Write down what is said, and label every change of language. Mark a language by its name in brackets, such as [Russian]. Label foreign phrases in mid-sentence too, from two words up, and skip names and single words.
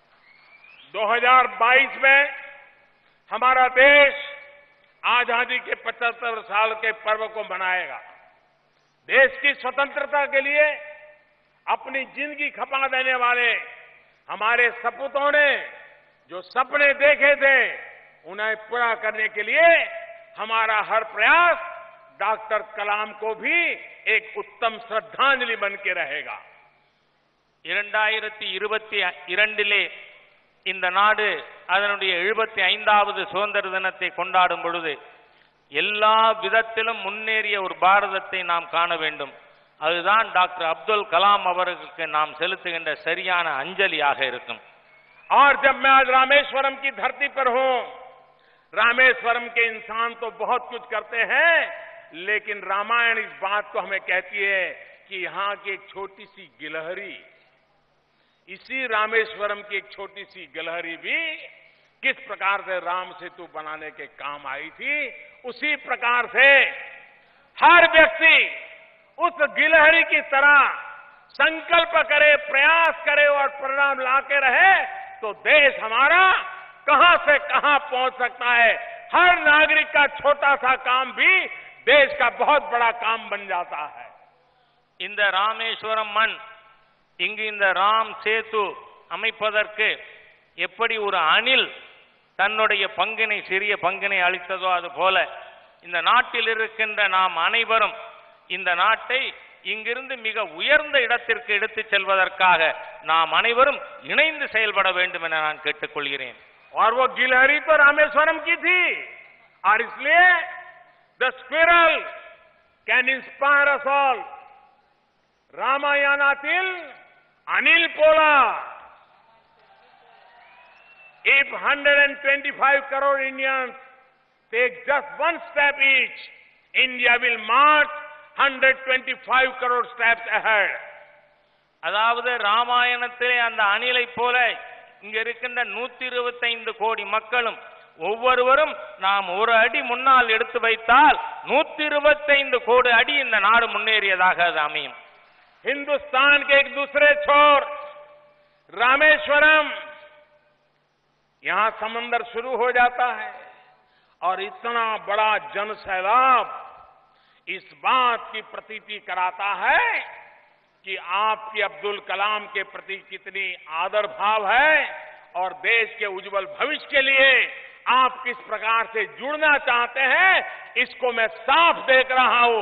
[Hindi] 2022 में हमारा देश आजादी के 75 साल के पर्व को मनाएगा। देश की स्वतंत्रता के लिए अपनी जिंदगी खपा देने वाले हमारे सपूतों ने जो सपने देखे थे उन्हें पूरा करने के लिए हमारा हर प्रयास डॉक्टर कलाम को भी एक उत्तम श्रद्धांजलि बन के रहेगा। [Tamil] 2022 இந்த நாடு அதனுடைய 75வது சுதந்திர தினத்தை கொண்டாடும் பொழுது எல்லா விதத்திலும் முன்னேறிய ஒரு பாரதத்தை நாம் காண வேண்டும். அதுதான் டாக்டர் அப்துல் கலாம் அவர்களுக்கு நாம் செலுத்துகின்ற சரியான அஞ்சலியாக இருக்கும். [Hindi] और जब मैं आज रामेश्वरम की धरती पर हूं, रामेश्वरम के इंसान तो बहुत कुछ करते हैं, लेकिन रामायण इस बात को हमें कहती है कि यहां की एक छोटी सी गिलहरी, इसी रामेश्वरम की एक छोटी सी गिलहरी भी किस प्रकार से राम सेतु बनाने के काम आई थी, उसी प्रकार से हर व्यक्ति उस गिलहरी की तरह संकल्प करे, प्रयास करे और परिणाम लाके रहे तो देश हमारा कहां से कहां पहुंच सकता है। हर नागरिक का छोटा सा काम भी देश का बहुत बड़ा काम बन जाता है। [Tamil] இந்த ராமேஸ்வரம் மண் இங்கு இந்த ராம் சேது அமைப்பதற்கு எப்படி ஒரு அணில் தன்னுடைய பங்கினை சிறிய பங்கினை அளித்ததோ அதுபோல இந்த நாட்டில் இருக்கின்ற நாம் அனைவரும் இந்த நாட்டை இங்கிருந்து மிக உயர்ந்த இடத்திற்கு எடுத்துச் செல்வதற்காக நாம் அனைவரும் இணைந்து செயல்பட வேண்டும் என நான் கேட்டுக்கொள்கிறேன். [Hindi] और वो गिलहरी तो रामेश्वरम की थी और इसलिए [English] the squirrel can inspire us all. [Tamil] ராமாயணத்தில் அணில் போல, [English] if 125 crore Indians take just one step each, India will march 125 crore steps ahead. [Tamil] அதாவது ராமாயணத்திலே அந்த அணிலை போல இங்க இருக்கின்ற 125 கோடி மக்களும் ஒவ்வொருவரும் நாம் ஒரு அடி முன்னால் எடுத்து வைத்தால் 125 கோடி அடி இந்த நாடு முன்னேறியதாக அது அமையும். [Hindi] हिंदुस्तान के एक दूसरे छोर रामेश्वरम, यहां समंदर शुरू हो जाता है और इतना बड़ा जन सैलाब इस बात की प्रतीति कराता है कि आपकी अब्दुल कलाम के प्रति कितनी आदर भाव है और देश के उज्जवल भविष्य के लिए आप किस प्रकार से जुड़ना चाहते हैं, इसको मैं साफ देख रहा हूं.